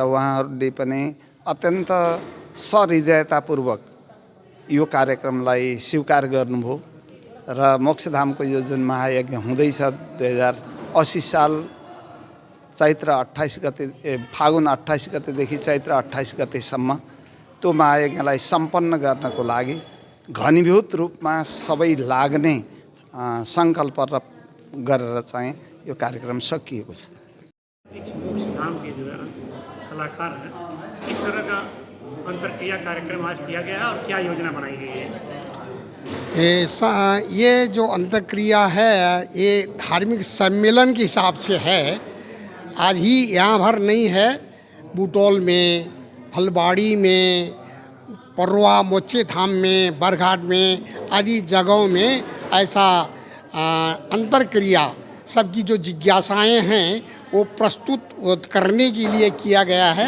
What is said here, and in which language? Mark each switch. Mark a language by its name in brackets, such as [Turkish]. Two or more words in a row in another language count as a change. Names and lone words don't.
[Nepali] उहाँहरूले पनि अत्यन्त सहृदयतापूर्वक यो कार्यक्रमलाई स्वीकार गर्नुभयो र मोक्षधामको यो जुन महायज्ञ हुँदैछ 2080 साल चैत्र 28 गते फागुन 28 गतेदेखि चैत्र 28 गतेसम्म त्यो महायज्ञलाई सम्पन्न गर्नको लागि घनीभूत रूपमा सबै लाग्ने सङ्कल्प गरेर चाहिँ यो कार्यक्रम सकिएको छ। [Hindi] मोक्ष धाम के जो है सलाहकार हैं, किस तरह का अंतरक्रिया कार्यक्रम आज किया गया है और क्या योजना बनाई गई है? ये जो अंतरक्रिया है ये धार्मिक सम्मेलन के हिसाब से है। आज ही यहाँ भर नहीं है, बुटोल में, फलबाड़ी में, परवा मोक्षे धाम में, बरघाट में आदि जगहों में ऐसा अंतरक्रिया सबकी जो जिज्ञासाएं हैं वो प्रस्तुत करने के लिए किया गया है।